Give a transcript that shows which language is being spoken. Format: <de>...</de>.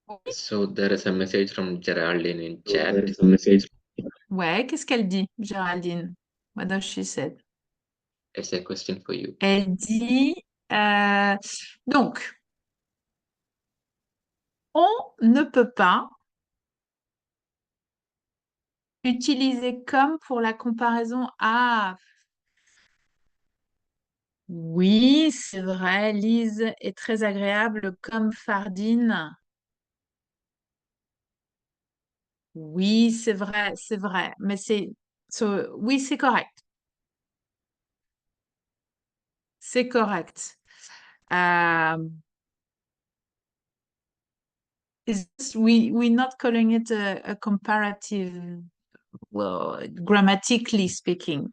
<en>so there is a message from Geraldine in So there chat. is a message.</en> <fr>Ouais, qu'est-ce qu'elle dit, Géraldine?</fr> <en>What does she say? It's a question for you.</en> <fr>Elle dit, euh, donc, on ne peut pas utiliser comme pour la comparaison. Ah, oui, c'est vrai, Lise est très agréable comme Fardine. Oui, c'est vrai, mais oui, c'est correct.</fr> <en>Euh, we're not calling it a comparative, well, grammatically speaking.</en>